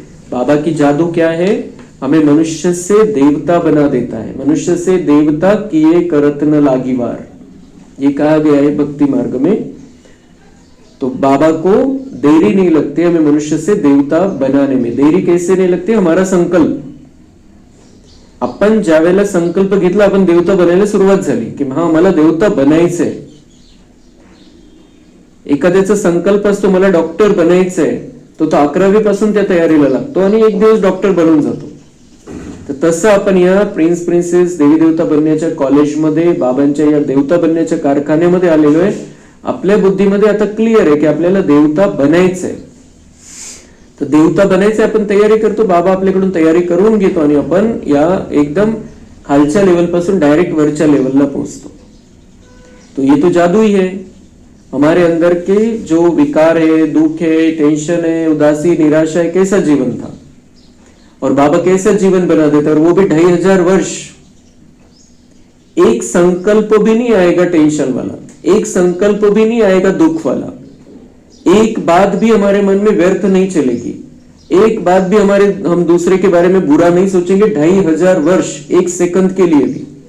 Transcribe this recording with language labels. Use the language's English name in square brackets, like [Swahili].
[Hindi] बाबा की जादू क्या है, हमें मनुष्य से देवता बना देता है. मनुष्य से देवता किए करत न लागिवार, ये कहा गया है भक्ति मार्ग में. तो बाबा को देरी नहीं लगती हमें मनुष्य से देवता बनाने में. देरी कैसे नहीं लगती, हमारा संकल्प, [Marathi] आपण ज्या वेळेला संकल्प घेतला, आपण देवता बनायला सुरुवात झाली की हा मला देवता बनायचंय. एखाद्याचा संकल्प असतो मला डॉक्टर बनायचंय, तो 11वी पासून त्या तयारीला लागतो आणि एक दिवस डॉक्टर बनून जातो. तर तसं आपण या प्रिन्स प्रिन्सेस देवी देवता बनण्याच्या कॉलेजमध्ये, बाबांच्या या देवता बनण्याच्या कारखान्यामध्ये आलेलो आहे. आपल्या बुद्धीमध्ये आता क्लिअर आहे की आपल्याला देवता बनायचंय. तर देवता बनायचंय, आपण तयारी करतो, बाबा आपल्याकडून तयारी करून घेतो आणि आपण या एकदम खालच्या लेवल पासून डायरेक्ट वरच्या लेवलला पोहोचतो. [Hindi] तो ये तो जादू ही है. हमारे अंदर के जो विकार है, दुख है, टेंशन है, उदासी, निराशा है, कैसा जीवन था और बाबा कैसा जीवन बना देता, और वो भी 2500 वर्ष. एक संकल्प भी नहीं आएगा टेंशन वाला, एक संकल्प भी नहीं आएगा दुख वाला, एक बात भी हमारे मन में व्यर्थ नहीं चलेगी, एक बात भी हम दूसरे के बारे में बुरा नहीं सोचेंगे 2500 वर्ष, एक सेकंड के लिए भी.